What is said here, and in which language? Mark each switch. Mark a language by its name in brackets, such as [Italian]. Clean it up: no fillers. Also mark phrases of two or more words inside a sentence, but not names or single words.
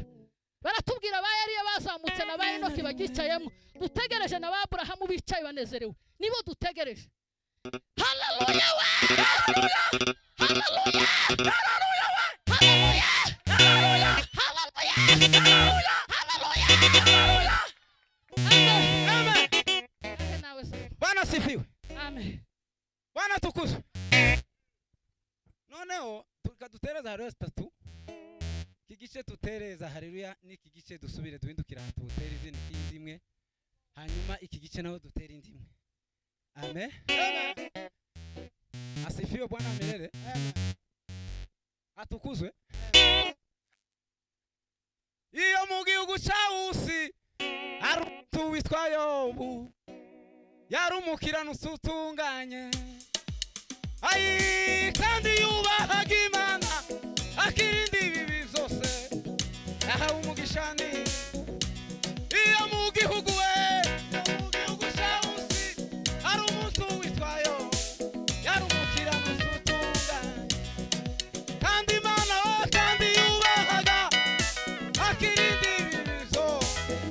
[Kinyarwanda] Baratubwira ba Eliya bazamutse na ba Enoki bagicayemo, dutegereje na ba Abrahamu bicaye banezerewe, nibo dutegereje. Haleluya! Haleluya! Haleluya! Haleluya! Haleluya! Haleluya! Haleluya! [Swahili] Amen. Amen. Nawe sasa. Bwana sifiwe. Amen. Bwana tukuzwe. [Kinyarwanda] Noneho tukadutereza haleluya 3. Kigice tutereza haleluya n'iki gice dusubire duhindukira tutere izindi zimwe, hanyuma iki gice naho dutere indimwe. [Swahili] Amen. Amen. Asifiwe Bwana milele. Amen. [Kinyarwanda] Atukuzwe. Iyo mu gihugu cya Usi hari umuntu witwa Yobu, yari umukiranutsi utunganye, kandi yubahaga Imana akirinda ibibi byose, yahawe umugisha ni iyo mu gihugu cya Usi hari umuntu witwa Yobu, yari umukiranutsi utunganye, kandi Imana kandi yubahaga akirinda ibibi byose.